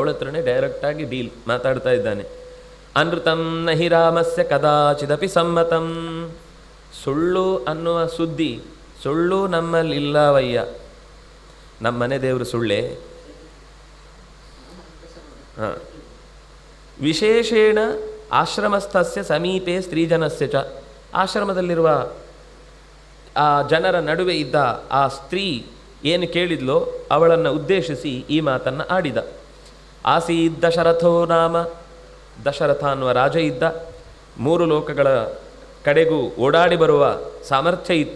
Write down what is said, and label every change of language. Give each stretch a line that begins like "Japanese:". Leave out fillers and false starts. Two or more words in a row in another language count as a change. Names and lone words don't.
Kannada: ಅವಳ ಹತ್ರನೇ ಡೈರೆಕ್ಟಾಗಿ ಡೀಲ್ ಮಾತಾಡ್ತಾ ಇದ್ದಾನೆ.
Sanskrit: ಅನೃತಂ ನಹಿ ರಾಮಸ್ಯ ಕದಾಚಿದಪಿ ಸಮ್ಮತಂ.
Kannada: ಸುಳ್ಳು ಅನ್ನುವ ಸುದ್ದಿ, ಸುಳ್ಳು ನಮ್ಮಲ್ಲಿಲ್ಲವಯ್ಯ. ನಮ್ಮನೆ ದೇವರು ಸುಳ್ಳೇ. ಹಾಂ,
Sanskrit: ವಿಶೇಷೇಣ ಆಶ್ರಮಸ್ಥಸ್ಯ ಸಮೀಪೆ ಸ್ತ್ರೀಜನಸ್ಯ ಚ.
Kannada: ಆಶ್ರಮದಲ್ಲಿರುವ ಆ ಜನರ ನಡುವೆ ಇದ್ದ ಆ ಸ್ತ್ರೀ ಏನು ಕೇಳಿದ್ಲೋ ಅವಳನ್ನು ಉದ್ದೇಶಿಸಿ ಈ ಮಾತನ್ನು ಆಡಿದ.
Sanskrit: ಆಸೀದ್ ದಶರಥೋ ನಾಮ,
Kannada: ದಶರಥ ಅನ್ನುವ ರಾಜ ಇದ್ದ. 3 ಲೋಕಗಳ ಕಡೆಗೂ ಓಡಾಡಿ ಬರುವ ಸಾಮರ್ಥ್ಯ ಇತ್ತು.